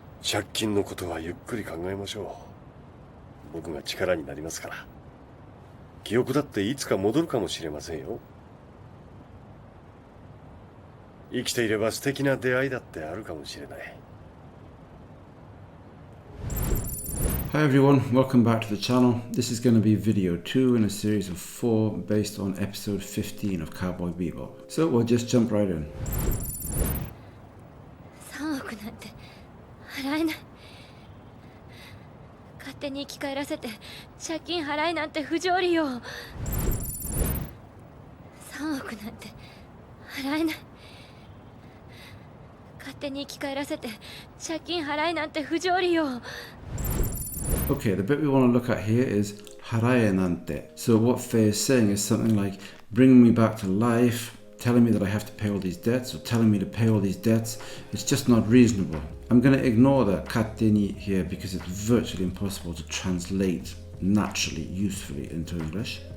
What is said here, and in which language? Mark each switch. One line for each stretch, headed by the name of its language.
Japanese: 借金のことはゆっくり考えましょう。僕が力になりますから。記憶だっていつか戻るかもしれませんよ。生きていれば素敵な出会いだってあるかもしれない。
English: Hi everyone, welcome back to the channel. This is going to be video 2 in a series of 4 based on episode 15 of Cowboy Bebop. So we'll just jump right in.
Japanese: 3億なんて払えない。勝手に生き返らせて借金払えなんて不条理よ。 3億なんて払えない。勝手に生き返らせて借金払えなんて不条理よ。
English: Okay, the bit we want to look at here is harae nante. So what Faye is saying is something like bringing me back to life, telling me that I have to pay all these debts, or telling me to pay all these debts. It's just not reasonable. I'm going to ignore the katteni here because it's virtually impossible to translate naturally, usefully into English.